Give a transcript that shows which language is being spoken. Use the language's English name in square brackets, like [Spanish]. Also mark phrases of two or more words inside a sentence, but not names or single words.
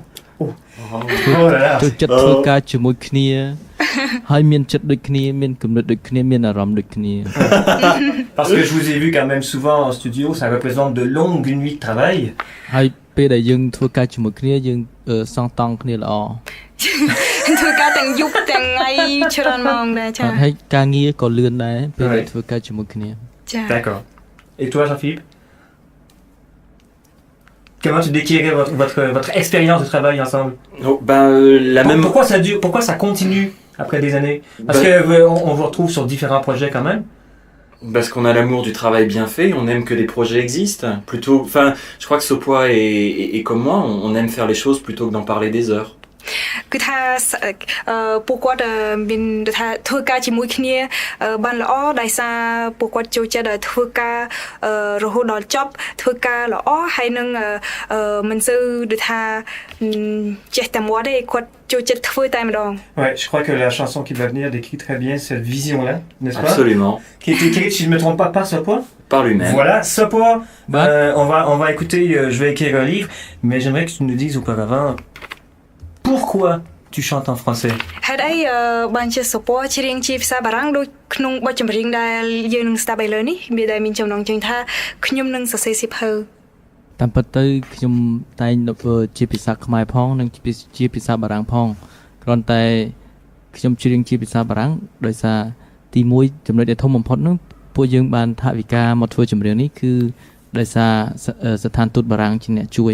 [French] Oh là là. [Khmer] ចូលចិត្តធ្វើការជាមួយគ្នាហើយមានចិត្តដូចគ្នាមានគំនិតដូចគ្នាមានអារម្មណ៍ដូចគ្នា [French] Parce que je vous ai vu quand même souvent en studio, ça représente de longues nuits de travail. [Khmer] ហើយពេលដែលយើងធ្វើការជាមួយគ្នាយើងសងតង់គ្នាល្អ ធ្វើការទាំងយប់ទាំងថ្ងៃច្រើនម៉ោងដែរចា ហើយការងារក៏លឿនដែរពេលដែលធ្វើការជាមួយគ្នា ចា [French] D'accord. Et toi, Jean-Philippe? Comment tu décrirais votre expérience de travail ensemble? Oh, ben, la même. Pourquoi ça dure? Pourquoi ça continue après des années? Parce Ben- que on vous retrouve sur différents projets quand même. Parce qu'on a l'amour du travail bien fait, on aime que les projets existent. Plutôt, enfin, je crois que Sopoi et comme moi, on aime faire les choses plutôt que d'en parler des heures. [Khmer] គឺថាពួកគាត់មានថាធ្វើការជាមួយគ្នាបានល្អដោយសារពួកគាត់ចូលចិត្តធ្វើការរហូតដល់ចប់ធ្វើការល្អហើយនឹងមិនសូវដូចថាចេះតែមាត់ទេគាត់ចូលចិត្តធ្វើតែម្ដង [French] Ouais, je crois que la chanson qui va venir décrit très bien cette vision-là, n'est-ce pas? Absolument. Qui est écrite, si je ne me trompe pas, par Sopoi. Par lui-même. Voilà, Sopoi. Bah. On va écouter. Je vais écrire un livre, mais j'aimerais que tu nous dises auparavant pourquoi tu chantes en français. [Khmer] ហេតុអីបានជាសុពណ៌ច្រៀងជាភាសាបារាំងដូចក្នុងបទចម្រៀងដែលយើងនឹងស្ដាប់ឥឡូវនេះមានដែលមានចំណងជើងថាខ្ញុំនឹងសរសេរសៀវភៅ តាមពិតទៅខ្ញុំតែងជាភាសាខ្មែរផងនិងជាភាសាបារាំងផងគ្រាន់តែខ្ញុំច្រៀងជាភាសាបារាំងដោយសារទី1ចំណុចដែលធំបំផុតនោះពួកយើងបានថវិកាមកធ្វើចម្រៀងនេះគឺដោយសារស្ថានទូតបារាំងជាអ្នកជួយ